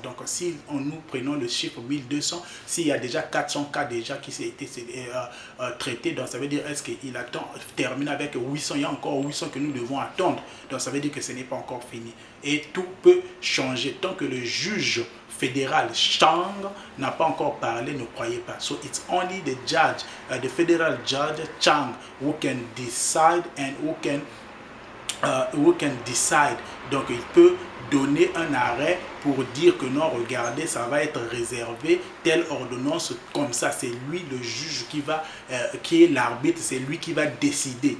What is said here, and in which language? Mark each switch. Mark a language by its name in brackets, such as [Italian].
[French] Donc si nous prenons le chiffre 1200, s'il y a déjà 400 cas déjà qui s'est été traités, donc ça veut dire est-ce qu'il attend, termine avec 800, il y a encore 800 que nous devons attendre. Donc ça veut dire que ce n'est pas encore fini. Et tout peut changer tant que le juge fédéral Chang n'a pas encore parlé, ne croyez pas. [English] So it's only the judge, the federal judge Chang who can decide and who can decide. [French] Donc il peut donner un arrêt pour dire que non, regardez, ça va être réservé, telle ordonnance comme ça. C'est lui le juge qui est l'arbitre, c'est lui qui va décider.